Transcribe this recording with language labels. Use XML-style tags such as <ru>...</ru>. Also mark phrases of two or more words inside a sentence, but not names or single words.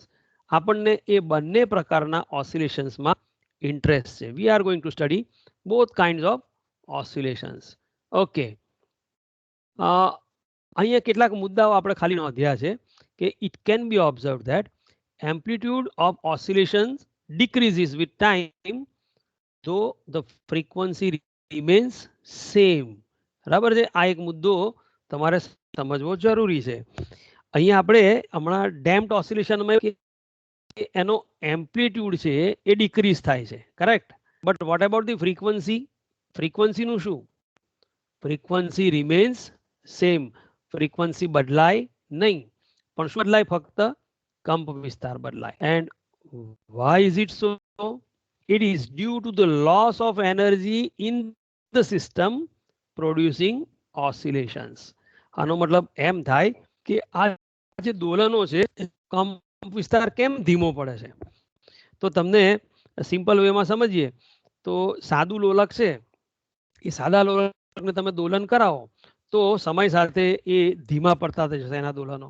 <gu>આપણને એ બંને પ્રકારના ઓસિલેશન્સમાં ઇન્ટરેસ્ટ છે.</gu> <en>we are going to study both kinds of oscillations.</en> <gu>ઓકે, અહીંયા કેટલાક મુદ્દાઓ આપણે ખાલી નોંધ્યા છે કે</gu> <en>it can be observe that amplitude of oscillations decreases with time though the frequency remains same.</en> <gu>બરાબર છે? આ એક મુદ્દો તમારે સમજવો જરૂરી છે. અહીંયા આપણે હમણાં ડેમ્પ્ડ ઓસિલેશનમાં એનો એમ્પ્લિટ્યુડ છે એ ડિક્રીઝ થાય છે, કરેક્ટ.</gu> <en>but what about the frequency?</en> <gu>ફ્રીક્વન્સીનું શું?</gu> <en>frequency remains same.</en> <gu>ફ્રીક્વન્સી બદલાય નહીં, પણ શું બદલાય? ફક્ત કંપ વિસ્તાર બદલાય.</gu> <en>and why is it so? It is due to the loss of energy in the system producing oscillations.</en> <gu>આનો મતલબ એમ થાય કે આ જે દોલનો છે કંપ વિસ્તાર કેમ ધીમો પડે છે? તો તમને સિમ્પલ વેમાં સમજીએ તો સાદું લોલક છે, એ સાદા લોલકને તમે દોલન કરાવો તો સમય સાથે એ ધીમા પડતા થઈ જશે એના દોલનો.</gu>